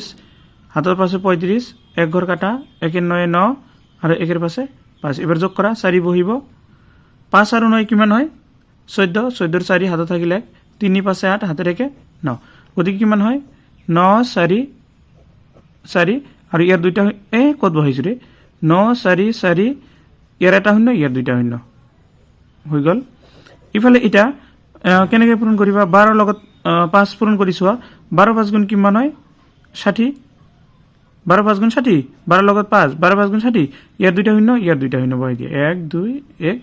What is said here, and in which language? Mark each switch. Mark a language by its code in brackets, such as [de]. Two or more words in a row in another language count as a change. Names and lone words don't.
[as] হাতৰ পাশে 35, 1 ঘৰ কাটা, 1 9 9 আৰু 1 পাশে 5, এবাৰ যোগ কৰা 4 বহিব, 5 আৰু 9 কিমান হয় 14, 14 4 হাতে থাকিল 1, 3 5 8 [bn] হাতে রেখে [as] 9, গতিকে কিমান হয় 9 4 4, আৰু ইয়াৰ দুইটা কত বহাইছো রে 9 4 4, ইয়াৰ এটা শূন্য ইয়াৰ দুইটা শূন্য হৈ গল। ইফালে এটা কেনেকৈ পূৰণ কৰিবা, 12 লগত 5 পূৰণ কৰি চোৱা, 12 5 গুণ কিমান হয় 60 12 5 গুণ 60 12 লগত 5 12 5 গুণ 60 ইয়াৰ দুইটা শূন্য ইয়াৰ দুইটা শূন্য বহাই দিয়ে 1 2 1